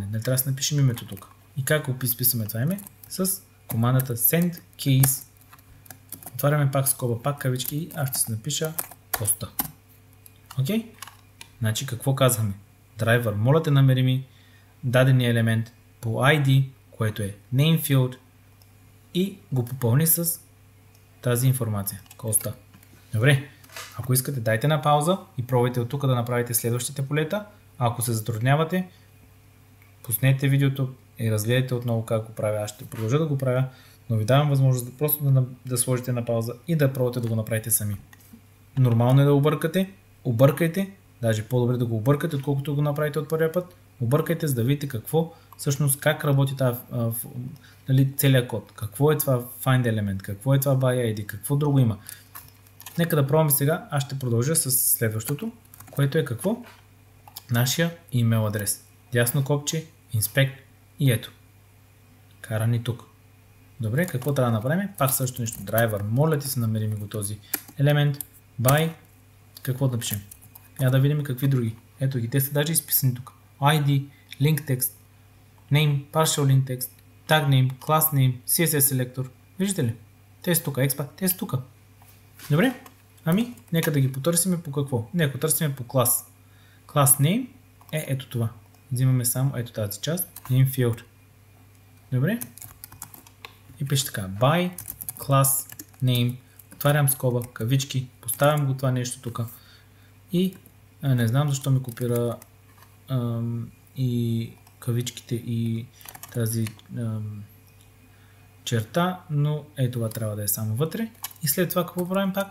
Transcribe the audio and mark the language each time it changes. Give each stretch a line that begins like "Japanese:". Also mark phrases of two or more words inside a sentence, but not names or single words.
Bulgarian: Не трябва да се напишем името тук. И как го изписваме това име? С командата
English: send keys.
Bulgarian: Отваряме пак скоба, пак кавички и аз ще се напиша Коста. Окей? Значи какво казваме? Драйвер, моля те намери ми дадения елемент по ID, което е
English: name field
Bulgarian: и го попълни с тази информация. Коста. Добре, ако искате дайте на пауза и пробвайте от тук да направите следващите полета. А ако се затруднявате, пуснете видеото и разгледайте отново как го правя. Аз ще продължа да го правя, но ви давам възможност просто да сложите на пауза и да пробвате да го направите сами. Нормално е да объркайте, даже по-добре да го объркате, отколкото го направите от първия път. Объркайте, за да видите какво, всъщност как работи целият код. Какво е това
English: find element,
Bulgarian: какво е това
English: by ID,
Bulgarian: какво друго има. Нека да пробваме сега, аз ще продължа с следващото, което е какво? Нашия имейл адрес. Дясно копче, Inspect и ето. Кара ни тук. Добре, какво трябва да направим? Пак също нещо. Driver, моля ти се намери ми го този елемент. By, какво да пишем? Я да видим какви други. Ето ги, те са даже изписани тук.
English: ID, link text, name, partial link text, tag name, class name, CSS селектор.
Bulgarian: Виждате ли? Те са тук, XPath, те са тук. Добре? Ами, нека да ги потърсим по какво? Нека търсим по клас.
English: Class name
Bulgarian: е ето това. Взимаме само ето тази част.
English: Name field.
Bulgarian: Добре? И пише така.
English: By class name.
Bulgarian: Отварям скоба, кавички. Поставям го това нещо тук. И не знам защо ми копира и кавичките и тази черта, но ето това трябва да е само вътре. И след това какво правим пак?